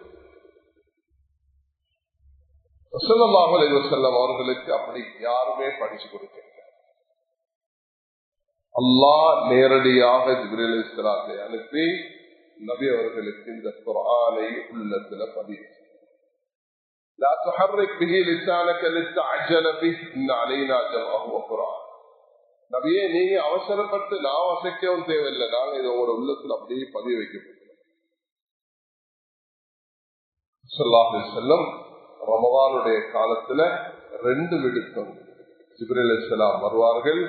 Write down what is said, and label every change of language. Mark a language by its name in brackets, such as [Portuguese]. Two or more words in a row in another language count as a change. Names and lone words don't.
[Arabic] صلى الله عليه وسلم [Tamil] அவர்களுக்கு அப்படி யாருமே படிச்சு கொடுக்க, அல்லாஹ் நேரடியாக ஜிப்ரீல் அலைஹிஸ்ஸலாத்தை அனுப்பி நபி அவர்களுக்கு இந்த குர்ஆனை உள்ளத்துல பதிவு. [Arabic] لا تحرك به لسانك لتعجل به إن علينا جمعه وقرآن. [Tamil] நபியே, நீங்க அவசரப்பட்டு நான் வசைக்கவும் தேவையில்லை, நாங்க இதை உங்களோட உள்ளத்துல அப்படியே பதிவு வைக்கப்பட்டோம். [Arabic] صلى الله عليه وسلم [Tamil] ரமதானுடைய காலத்துல 2 விடுத்தம் ஜிப்ரீல் அலைஹிஸ்ஸலாம் வருவார்கள்.